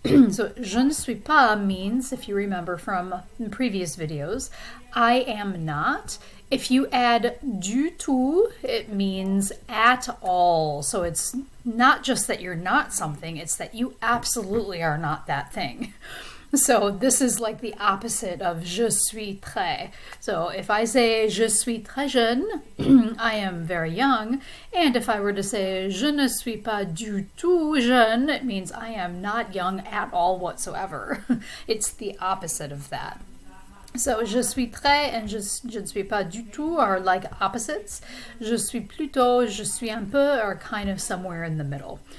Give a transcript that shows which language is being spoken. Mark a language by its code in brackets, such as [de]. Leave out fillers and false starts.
[en] So [fr] je ne suis pas [en] means, if you remember from previous videos, I am not. If you add [fr] du tout, [en] it means at all. So it's not just that you're not something, it's that you absolutely are not that thing. So this is like the opposite of [fr] je suis très. [en] So if I say [fr] je suis très jeune, [en] I am very young. And if I were to say [fr] je ne suis pas du tout jeune, [en] it means I am not young at all whatsoever. It's the opposite of that. So [fr] je suis très [en] and [fr] je ne suis pas du tout [en] are like opposites. [fr] Je suis plutôt, je suis un peu [en] are kind of somewhere in the middle.